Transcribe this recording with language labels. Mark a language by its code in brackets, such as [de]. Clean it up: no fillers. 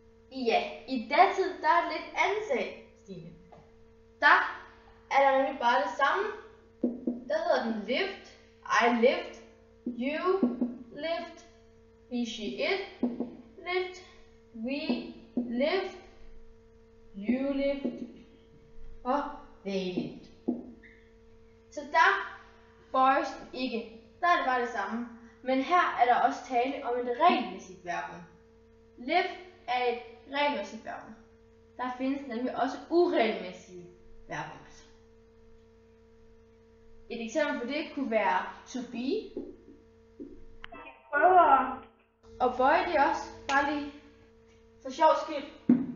[da] Ja, i datid, der er det lidt anden sag, Stine. Der er der nemlig bare det samme. Der hedder den [en] lived, I lived, you lived, he, she, it lived, we lived, you lived, og they lived. [da] Så der bøjes den ikke. Der er det bare det samme. Men her er der også tale om et regelmæssigt verbum. Live er et regelmæssigt verbum. Der findes nemlig også uregelmæssige verbums. Et eksempel på det kunne være to be. Prøver at bøje det også, bare lige for sjov skyld.